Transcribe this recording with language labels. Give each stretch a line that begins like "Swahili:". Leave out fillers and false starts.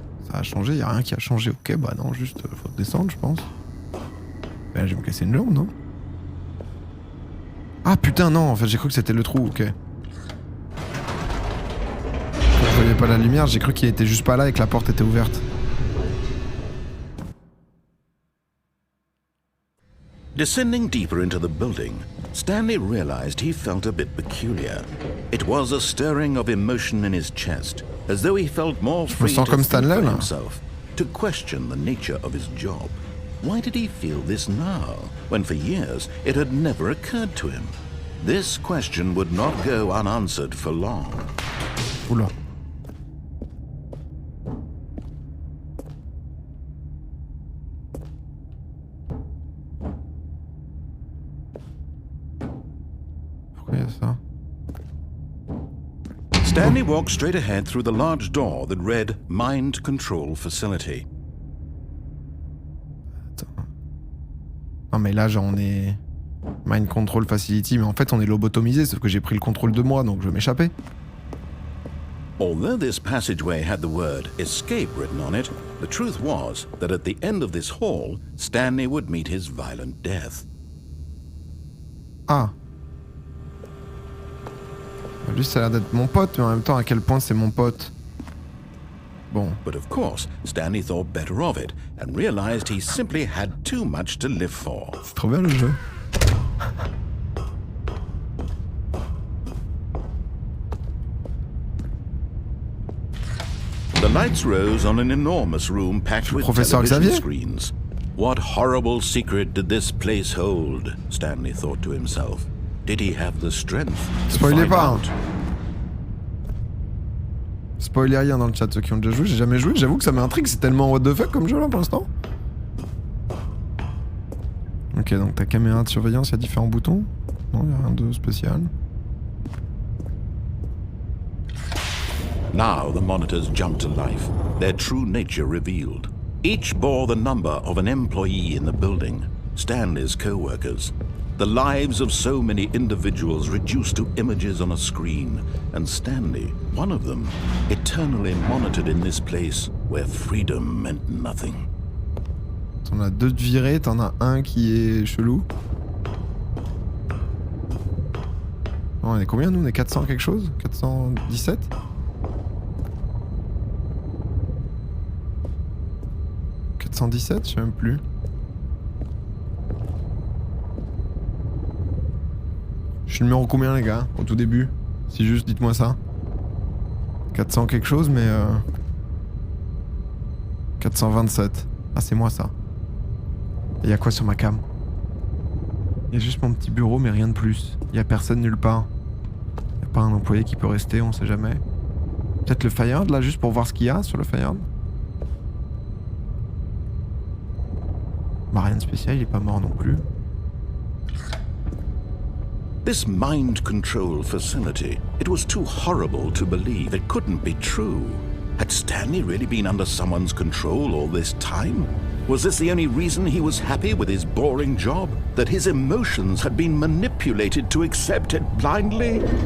French: Ça a changé, il n'y a rien qui a changé. Ok, bah non, juste faut descendre, je pense. Mais là, je vais me casser une jambe, non? Ah putain, non, en fait, j'ai cru que c'était le trou, ok. Je voyais pas la lumière, j'ai cru qu'il était juste pas là et que la porte était ouverte.
English: Descending deeper into the building, Stanley realized he felt a bit peculiar. It was a stirring of emotion in his chest, as though he felt more free to think for himself, to question the nature of his job. Why did he feel this now, when for years it had never occurred to him? This question would not go unanswered for long. Oula. Stanley walked straight ahead through the large door that read Mind Control Facility.
French: Attends. Non mais là genre on est... Mind Control Facility, mais en fait on est lobotomisé, sauf que j'ai pris le contrôle de moi, donc je vais m'échapper.
English: Although this passageway had the word escape written on it, the truth was that at the end of this hall, Stanley would meet his violent death. Ah.
French: Lui ça a l'air d'être mon pote, mais en même temps à quel point c'est mon pote. Bon.
English: But of course, Stanley thought better of it and realized he simply had too much to live for.
French: C'est trop bien le jeu.
English: The lights rose on an enormous room packed with television screens. What horrible secret did this place hold? Stanley thought to himself. Did he have the strength to find out?
French: Spoilez rien dans le chat, ceux qui ont déjà joué, j'ai jamais joué, j'avoue que ça m'intrigue, c'est tellement
English: what the fuck
French: comme jeu là pour l'instant. Ok, donc ta caméra de surveillance, il y a différents boutons. Non, il n'y a rien de spécial.
English: Now the monitors jumped to life, their true nature revealed. Each bore the number of an employee in the building, Stanley's co-workers. The lives of so many individuals reduced to images on a screen, and Stanley, one of them, eternally monitored in this place where freedom meant nothing.
French: T'en as deux de virés, t'en as un qui est chelou. Non, on est combien nous? On est 400 quelque chose? 417? Je sais même plus. Je suis numéro combien les gars, au tout début? Si juste, dites-moi ça. 400 quelque chose, mais 427. Ah, c'est moi ça. Et y a quoi sur ma cam? Y a juste mon petit bureau, mais rien de plus. Y a personne nulle part. Y a pas un employé qui peut rester, on sait jamais. Peut-être le Fireyard là, juste pour voir ce qu'il y a sur le Fireyard. Bah rien de spécial, il est pas mort non plus.
English: This mind control facility, it was too horrible to believe. It couldn't be true. Had Stanley really been under someone's control all this time? Was this the only reason he was happy with his boring job? That his emotions had been manipulated to accept it blindly?